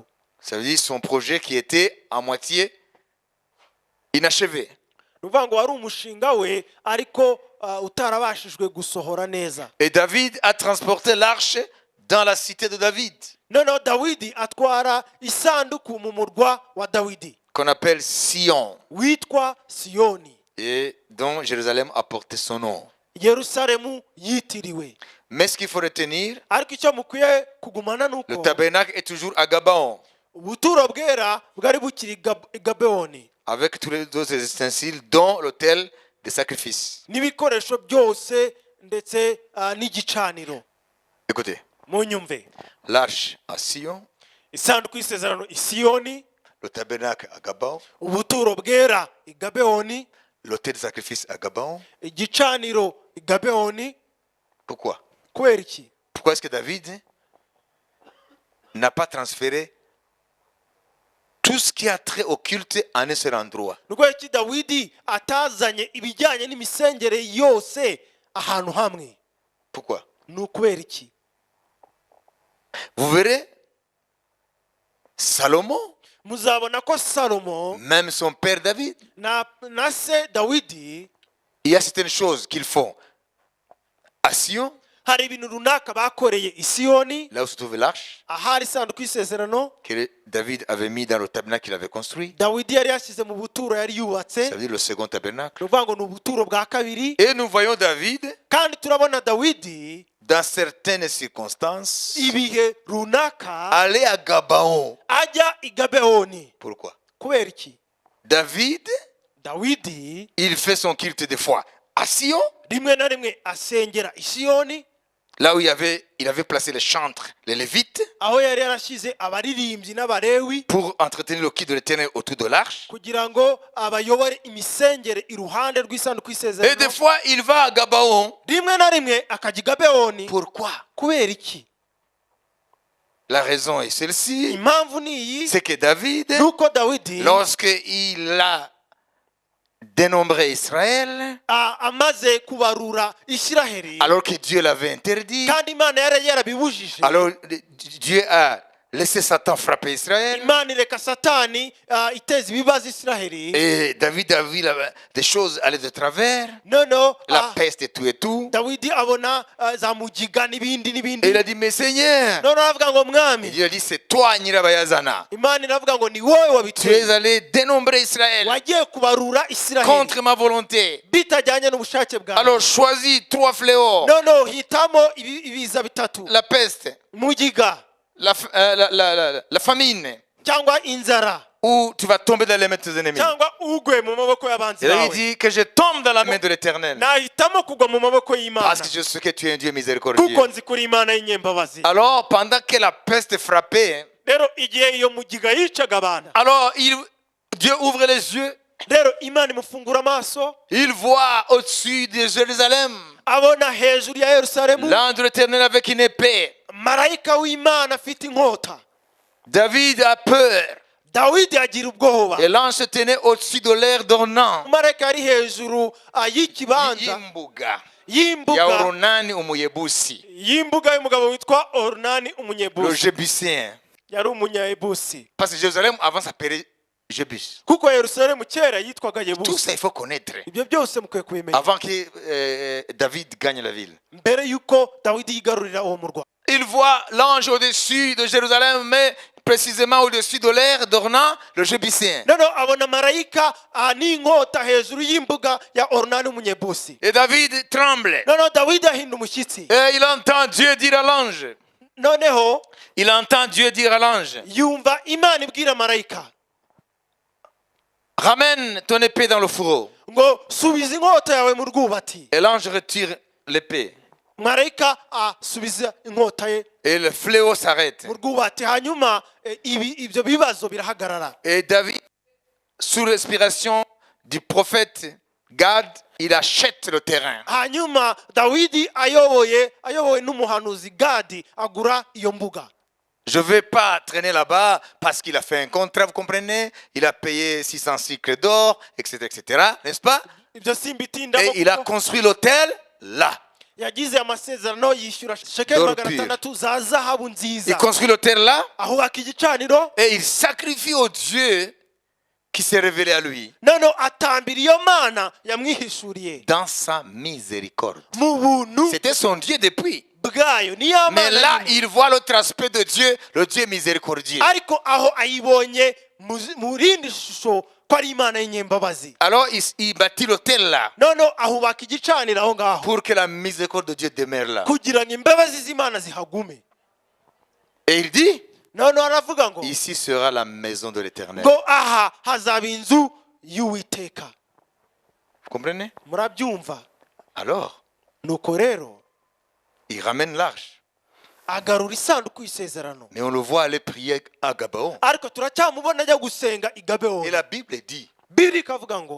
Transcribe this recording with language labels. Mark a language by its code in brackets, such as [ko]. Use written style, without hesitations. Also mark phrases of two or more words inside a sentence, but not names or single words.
[fr] Ça veut dire son projet qui était à moitié inachevé. [rw] Ni ukuvuga ngo wari umushinga we ariko utarabashijwe gusohora neza. [fr] Et David a transporté l'arche dans la cité de David, [rw] Noneho Dawidi atwara isanduku mu murwa wa Dawidi [fr] qu'on appelle Sion, [rw] witwa Siyoni, [fr] et dont Jérusalem a porté son nom. [rw] Yerusalemu yitiriwe. [fr] Mais ce qu'il faut retenir, [rw] Ariko icyo mukwiye kugumana [fr] le [rw] nuko [fr] tabernacle est toujours à Gabaon, [rw] ubuturo bwera bwari bukiri i Gabewoni, [fr] avec tous les autres ustensiles, dont l'autel de sacrifice. [rw] n'ibikoresho byose ndetse n'igicaniro. [fr] Écoutez, [rw] Munyumve, [fr] l'arche à Sion, [rw] isanduku y'isezerano i Siyoni, [fr] le tabernacle à Gabaon, [rw] ubuturo bwera i Gabewoni, [fr] l'autel de sacrifice à Gabaon. [rw] igicaniro i Gabewoni. [fr] Pourquoi? [rw] Kubera iki? [fr] Pourquoi est-ce que David n'a pas transféré tout ce qui a trait au culte en un seul endroit? [rw] Ni kubera iki Dawidi atazanye ibijyanye n'imisengere yose ahantu hamwe? [fr] Pourquoi? [rw] ni ukubera iki? [fr] Vous verrez, Salomon, [rw] muzabona ko salomo [fr] même son père David, [rw] na se dawidi [fr] il y a certaines choses qu'ils font à Sion, [rw] hari ibintu runaka bakoreye i Siyoni, [fr] là où se trouve l'arche, [rw] ahari isanduku y'isezerano [fr] que David avait mis dans le tabernacle qu'il avait construit. [rw] dawidi yari yashyize mu buturo yari yubatse, [fr] Ça veut dire le second tabernacle. [rw] ni ukuvuga ngo ni ubuturo bwa kabiri. [fr] Et nous voyons David, [rw] kandi turabona dawidi [fr] dans certaines circonstances, [rw] ibihe runaka [fr] aller à Gabaon. [rw] ajya i Gabewoni. [fr] Pourquoi? [rw] kubera iki? [fr] David, [rw] dawidi [fr] il fait son culte des fois à Sion, [rw] rimwe na rimwe asengera i Siyoni, [fr] là où il avait placé les chantres, les lévites, [rw] aho yari yarashyize abaririmbyi n'abarewi [fr] pour entretenir le culte de l'Éternel autour de l'arche. [rw] kugira ngo abayobore imisengere iruhande rw'isanduku [fr] Et des [rw] y'isezerano. [fr] fois, il va à Gabaon. [rw] rimwe na rimwe akajya i Gabewoni. [fr] Pourquoi? [rw] kubera iki? [fr] La raison est celle-ci, [rw] impamvu ni iyi, [fr] c'est que David, [rw] nuko dawidi [fr] lorsqu'il a dénombré Israël, [rw] amaze kubarura isiraheli, [fr] alors que Dieu l'avait interdit, [rw] kandi imana yari yarabibujije, [fr] alors Dieu a laissé Satan frapper Israël. [rw] imana ireka satani iteza ibibazo isiraheli. [fr] Et David a vu des choses aller de travers, [rw] noneho [fr] la peste et tout et tout. [rw] dawidi abona za mugiga n'ibindi [fr] Et [rw] n'ibindi. [fr] il a dit, mais Seigneur, [rw] noneho aravuga ngo [fr] et [rw] mwami, [fr] Dieu a dit, c'est toi, [rw] Nyirabayazana. imana iravuga ngo ni wowe [fr] Tu es [rw] wabiteye, [fr] allé dénombrer Israël [rw] wagiye kubarura isiraheli [fr] contre ma volonté. [rw] bitajyanye n'ubushake bwawe. [fr] Alors choisis 3 fléaux. [rw] noneho hitamo ibiza bitatu: [fr] La peste, [rw] mugiga [fr] la famine, [rw] cyangwa inzara [fr] ou tu vas tomber dans les mains de tes ennemis. [rw] cyangwa ugwe mu maboko y'abanzi [fr] Et là, il [rw] bawe. [fr] dit que je tombe dans la main de l'Éternel. [rw] nahitamo kugwa mu maboko y'imana [fr] Parce que je sais que tu es un Dieu miséricordieux. [rw] kuko nzi kuri imana y'inyembabazi. [fr] Alors, pendant que la peste frappait, [rw] rero igihe iyo mugiga yicaga abantu, [fr] alors Dieu ouvre les yeux. [rw] rero imana imufungura amaso, [fr] Il voit au-dessus de Jérusalem [rw] abona hejuru ya yerusalemu [fr] l'ange de l'Éternel avec une épée. [rw] marayika w'imana afite inkota. [fr] David a peur. [rw] dawidi agira ubwoba. [fr] Et l'ange se tenait au-dessus de l'air d'Ornan. [rw] marayika ari hejuru y'ikibanza Y'imbuga. y'imbuga Ya Ornani umuyebusi. y'imbuga y'umugabo witwa orunani [fr] Le [rw] umunyebusi. [fr] Jébusien. [rw] yari umunyebusi, [fr] Parce que Jérusalem avant s'appelait Jébus. [rw] kuko yerusalemu kera yitwaga [fr] Tout [rw] yebusi. [fr] ça, il faut connaître. [rw] ibyo byose mukwiye kubimenya [fr] Avant que David gagne la ville. [rw] mbere y'uko dawidi yigarurira uwo murwa. [fr] Il voit l'ange au-dessus de Jérusalem, mais précisément au-dessus de l'air d'Ornan, le Jébusien. [rw] noneho abona marayika n'inkota hejuru y'imbuga ya orunani umunyebusi. [fr] Et David tremble. [rw] noneho dawidi ahinda umushyitsi. [fr] Et il entend Dieu dire à l'ange. [rw] noneho [fr] Il entend Dieu dire à l'ange, [rw] yumva imana ibwira marayika [fr] ramène ton épée dans le fourreau. [rw] ngo subiza inkota yawe mu rwubati. [fr] Et l'ange retire l'épée. [rw] marayika asubiza inkota ye [fr] Et le fléau s'arrête. [rw] mu rwubati, hanyuma ibyo bibazo birahagarara. [fr] Et David, sous l'inspiration du prophète Gad, il achète le terrain. [rw] hanyuma dawidi ayobowe n'umuhanuzi gadi agura iyo mbuga. [fr] Je ne vais pas traîner là-bas parce qu'il a fait un contrat, vous comprenez? Il a payé 600 cycles d'or, etc., etc., n'est-ce pas? [rw] ibyo simbitindamo [fr] Et il a [rw] kuko [fr] construit l'hôtel là. [rw] yagize amasezerano yishyura shekeli [fr] D'or [rw] 600 za zahabu [fr] Il [rw] nziza, [fr] construit l'hôtel là [rw] ahubaka igicaniro, [fr] et il sacrifie au Dieu qui s'est révélé à lui [rw] noneho atambira iyo mana yamwihishuriye [fr] dans sa miséricorde. [rw] mu buntu [fr] C'était son Dieu depuis. [rw] bwayo, niyo [fr] Mais [rw] mana [fr] là, [rw] nyine. [fr] il voit l'autre aspect de Dieu, le Dieu miséricordieux. [rw] ariko aho ayibonye mu rindi shusho ko ari imana y'inyembabazi, [fr] Alors, il bâtit l'hôtel là [rw] noneho ahubaka igicaniro aho ngaho [fr] pour que la miséricorde de Dieu demeure là. [rw] kugira ngo imbabazi z'imana zihagume. [fr] Et il dit, [rw] noneho aravuga ngo [fr] ici sera la maison de l'Éternel. [rw] ngo aha hazaba inzu y'uwiteka. [fr] Vous comprenez? [rw] murabyumva? [fr] Alors, [rw] nuko rero [fr] il ramène l'arche. [rw] agarura isanduku y'isezerano, [fr] Mais on le voit aller prier à Gabaon. [rw] ariko turacyamubona ajya gusenga i [fr] Et [rw] Gabewoni. [fr] la Bible dit, [rw] bibiri ikavuga ngo